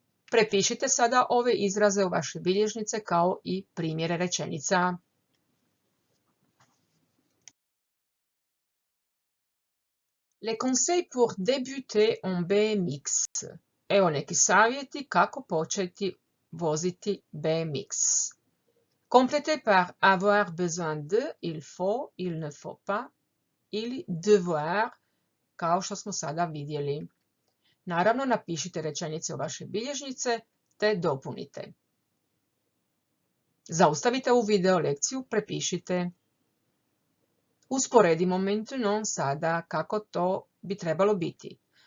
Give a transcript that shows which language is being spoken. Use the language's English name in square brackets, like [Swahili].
[Croatian] Prepišite sada ove izraze u vaše bilježnice kao i primjere rečenica. [French] Les conseils pour débuter en BMX. [Croatian] Evo neki savjeti kako početi voziti BMX. [French] Complétez par avoir besoin de, il faut, il ne faut pas, ili devoir, [Croatian] kao što smo sada vidjeli. Naravno, napišite rečenice u vaše bilježnice te dopunite. Zaustavite ovu video lekciju, prepišite. Usporedimo [French] maintenant [Croatian] sada kako to bi trebalo biti.